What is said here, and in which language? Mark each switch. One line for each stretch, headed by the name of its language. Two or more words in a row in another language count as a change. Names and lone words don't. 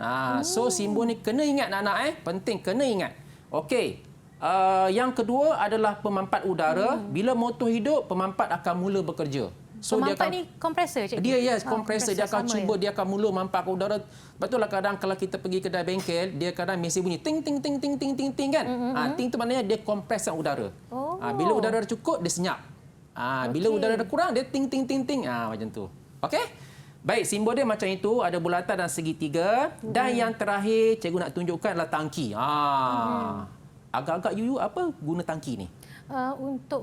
Malay: So, simbol ni kena ingat anak-anak. Penting, kena ingat. Okey. Yang kedua adalah pemampat udara. Bila motor hidup, pemampat akan mula bekerja. So pemampat ni kompresor, cikgu? Dia kompresor. Dia akan cuba, dia akan mula mampakkan udara. Betul lah, kadang kalau kita pergi kedai bengkel, dia kadang mesin bunyi ting ting ting ting ting ting ting kan. Ting tu maknanya dia kompreskan udara. Bila udara dah cukup, dia senyap. Bila udara dah kurang, dia ting ting ting ting. Macam tu. Okey? Baik, simbol dia macam itu, ada bulatan dan segitiga. Dan yang terakhir, cikgu nak tunjukkan adalah tangki. Agak-agak Yuyu, apa guna tangki ni?